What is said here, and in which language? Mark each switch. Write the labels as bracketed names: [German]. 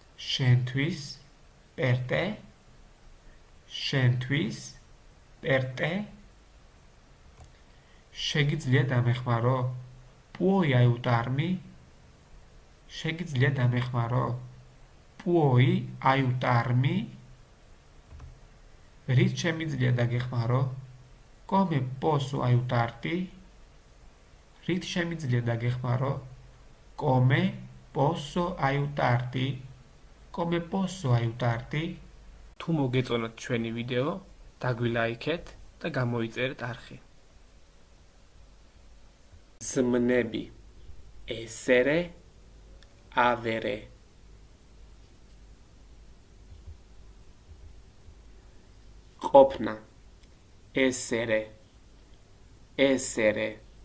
[Georgian] შენთვის, [Italian] per te, [Georgian] შენთვის, per te, შეგიძლია დამეხმარო, [Italian] puoi aiutarmi, [Georgian] შეგიძლია დამეხმარო, [Italian] puoi aiutarmi? [Georgian] რით შემიძლია დაგეხმარო? [Italian] Come posso aiutarti? [Georgian] რით შემიძლია დაგეხმარო? [Italian] Come posso aiutarti? Come posso aiutarti? [Georgian] თუ მოგეწონათ ჩვენი ვიდეო, დაგვილაიქეთ და გამოიწერეთ არხი. ზმნები essere, avere. ყოფნა essere, essere.